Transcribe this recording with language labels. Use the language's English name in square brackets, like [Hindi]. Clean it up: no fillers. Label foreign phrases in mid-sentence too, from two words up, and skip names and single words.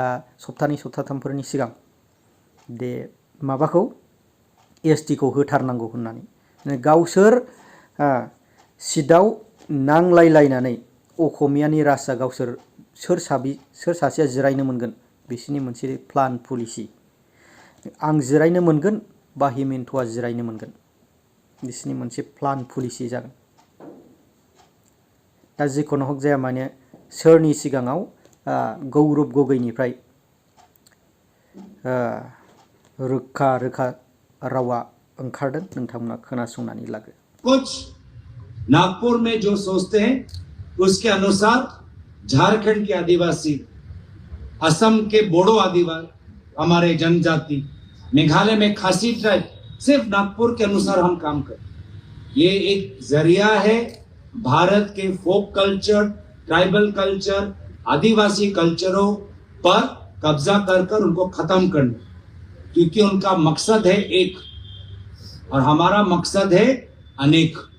[Bodo] सप्तानै सप्ताथामफोरनि सिगां दे माबाखौ एसटिखौ होथारनांगौ होननानै गावसोर सिटआव नांलायलायनानै असमियानि राजा गावसोर सोर सासेया जिरायनो मोनगोन बिसिनि मोनसे [English] plan policy, [Bodo] आं जिरायनो मोनगोन बा हेमन्तआ जिरायनो मोनगोन, बिसिनि मोनसे [English] plan policy [Bodo] जागोन। दा जिखुनु हक जाया माने सोरनि सिगाङाव गौरव गगैनिफ्राय रोखा रोखा रावा ओंखारदों, नोंथांमोना खोनासंनानै लागो। [Hindi] कुछ नागपुर में जो सोचते हैं उसके अनुसार झारखंड के आदिवासी, असम के बोडो आदिवासी, हमारे जनजाति, मेघालय में खासी ट्राइब, सिर्फ नागपुर के अनुसार हम काम करें। ये एक जरिया है भारत के [English] folk culture, tribal culture, [Hindi] आदिवासी कल्चरों पर कब्जा कर उनको खत्म करना, क्योंकि उनका मकसद है एक और हमारा मकसद है अनेक।